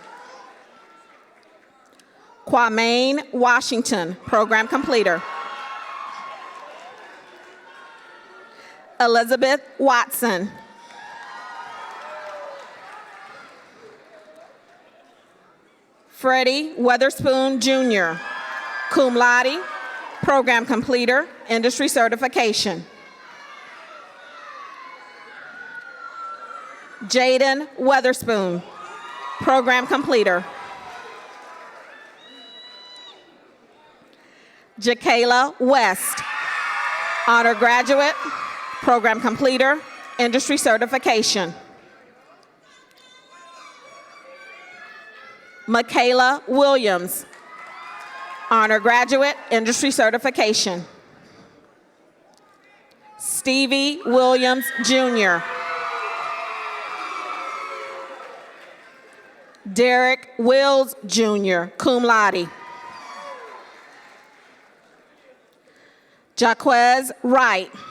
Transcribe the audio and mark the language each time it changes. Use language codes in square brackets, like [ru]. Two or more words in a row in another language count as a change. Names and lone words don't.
[en] Kwame Washington, program completer. Elizabeth Watson. Freddie Weatherspoon Jr., [la] cum laude, [en] program completer, industry certification. Jaden Weatherspoon, program completer. Jakayla West, honor graduate, program completer, industry certification. Michaela Williams, honor graduate, industry certification. Stevie Williams Jr. Derek Wills Jr., [la] cum laude. [en] Jaquez Wright.